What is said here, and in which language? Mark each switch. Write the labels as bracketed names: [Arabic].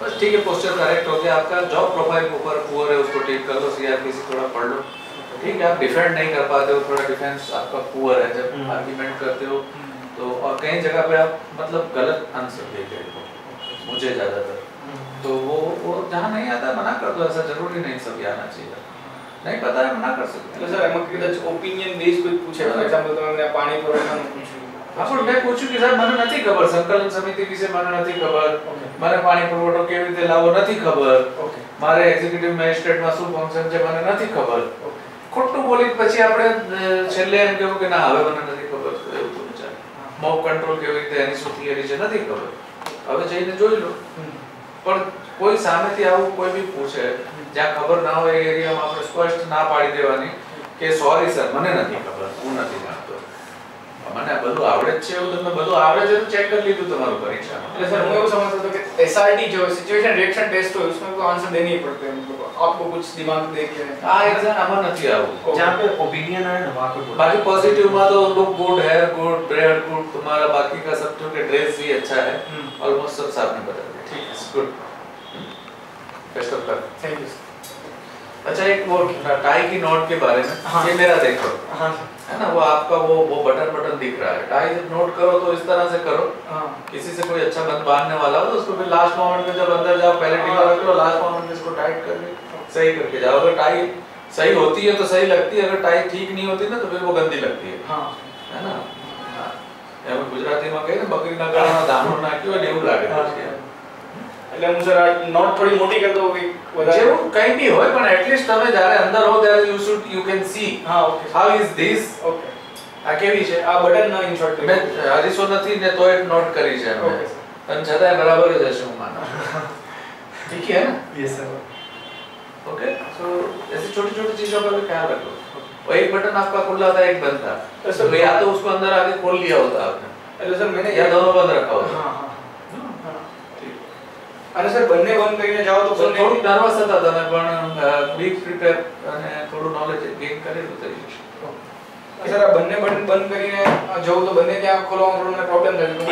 [Hindi] बस ठीक है, पोस्चर करेक्ट हो गया आपका, जॉब प्रोफाइल के ऊपर पुअर है उसको ठीक कर लो, सीआरपीसी थोड़ा पढ़ लो, ठीक है। आप डिफेंड नहीं कर पाते हो, थोड़ा डिफेंस आपका पुअर है जब आर्गुमेंट करते हो तो, और कई जगह पे आप मतलब गलत आंसर देते हो मुझे ज़्यादातर, तो वो जहाँ नहीं आता मना कर दो, ऐसा जरूरी नहीं सब आना चाहिए, नहीं पता है मना कर सकते [Gujarati] એટલે સર એમાં કદાચ ઓપિનિયન બેઝ કોઈ પૂછે, ફોર એક્ઝામ્પલ તમે મને પાણી પુરવઠાનું પૂછ્યું, હા પણ મેં પૂછ્યું કે સાહેબ મને નથી ખબર, સંકલન સમિતિ વિશે મને નથી ખબર, મને પાણી પુરવઠો કેવી રીતે લાવવો નથી ખબર, મારે એક્ઝિક્યુટિવ મેજિસ્ટ્રેટમાં શું ફંક્શન છે મને નથી ખબર, ખોટું બોલી પછી આપણે છેલ્લે એમ કહેવું કે ના હવે મને નથી ખબર, એવું તો વિચાર મોક કંટ્રોલ કેવી રીતે એની શું થિયરી છે નથી ખબર, હવે જઈને જોઈ લો। પણ કોઈ સામેથી આવું કોઈ બી પૂછે જ્યાં ખબર ના હોય એ એરિયામાં આપણે સ્પષ્ટ ના પાડી દેવાની કે સોરી સર મને નથી ખબર, હું નથી જાણતો, મને બધું આવડે જ છે, એવું તમે બધું આવડે છે તો ચેક કરી લીધું તમારું પરીક્ષામાં। એટલે સર હું એવું [Hindi] समझता था कि एसआरटी जो सिचुएशन रिएक्शन टेस्ट हो उसमें तो आंसर देने ही पड़ते हैं, मतलब आपको कुछ दिमाग देख के [Gujarati] આ એક્ઝામ આમાં નથી આવું, [Hindi] जहाँ पे ओपिनियन है ना वहाँ पे बोलो। बाकी पॉजिटिव में तो look good, hair good, bread good, तुम्हारा बाकी का सब जो के ड्रेस भी अच्छा है, ऑलमोस्ट सब साथ में बता दिया, ठीक है good, best of luck, thank you. अच्छा एक वो टाई की नोट के बारे में, ये मेरा देखो, हाँ है ना वो आपका वो बटन दिख रहा है, टाई जब नोट करो तो इस तरह से करो, किसी से कोई अच्छा बंद बांधने वाला हो तो उसको फिर लास्ट मोमेंट में जब अंदर जाओ पहले टीका रख लो, लास्ट मोमेंट में इसको टाइट करके सही करके जाओ, अगर टाई सही होती है तो सही लगती है, अगर टाई ठीक नहीं होती ना तो फिर वो गंदी लगती है, है ना। [Gujarati] એમ ગુજરાતીમાં કહે ને બકરીના ગળામાં ધાનો નાખ્યો ને એવું લાગે છે, એટલે હું સર આ નોટ થોડી મોટી કરી દઉં કે વધારે જેવું કંઈ બી હોય પણ એટલીસ્ટ તમે જ્યારે અંદર હો ત્યારે [English] you can see [Gujarati] હા okay [English] how is this, okay [Gujarati] આ કેવી છે, આ બટન ના ઇન્સર્ટ કરી મેં હરીશો નથી ને તોય નોટ કરી છે ઓકે એમને, સર અને છતાંય બરાબર જ હશે હું માનું, [Hindi] ठीक है ना, यस सर। ओके सो ऐसी छोटी छोटी चीजों का भी ख्याल रखो, वो एक बटन आपका खुला था एक बंद था, तो या तो उसको अंदर आके खोल लिया होता आपने, [Gujarati] એટલે સર [Hindi] मैंने या दोनों बंद रखा होता, हाँ हाँ [Gujarati] અને સર બંને બંધ કરીને જાઓ તો બંને થોડું નર્વસ હતા તમે પણ બી પ્રિપેર અને થોડું નોલેજ ગેઇન કરેલું થઈ જશે। સર આ બંને બટન બંધ કરીને જવું તો બંને ત્યાં ખોલવામાં થોડું મને પ્રોબ્લેમ થાય છે,